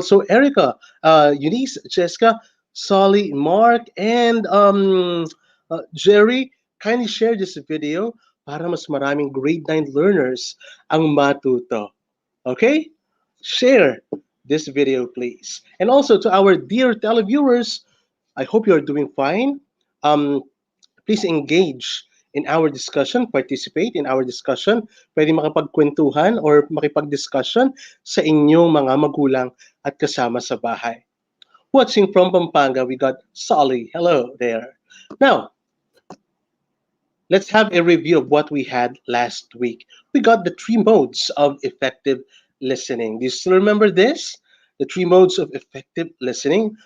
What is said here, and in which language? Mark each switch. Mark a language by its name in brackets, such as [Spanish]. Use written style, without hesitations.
[English] So Erica, Eunice, Jessica, Solly, Mark, and Jerry, kindly share this video [Filipino] para mas maraming grade 9 learners ang matuto. [English] Okay? Share this video, please. And also to our dear televiewers, I hope you are doing fine. Please engage in our discussion, participate in our discussion. [Filipino] Pwede makapagkwentuhan or makipag-discussion sa inyong mga magulang at kasama sa bahay. [English] Watching from Pampanga, we got Solly. Hello there. Now, let's have a review of what we had last week. We got the 3 modes of effective listening. Do you still remember this? The 3 modes of effective listening.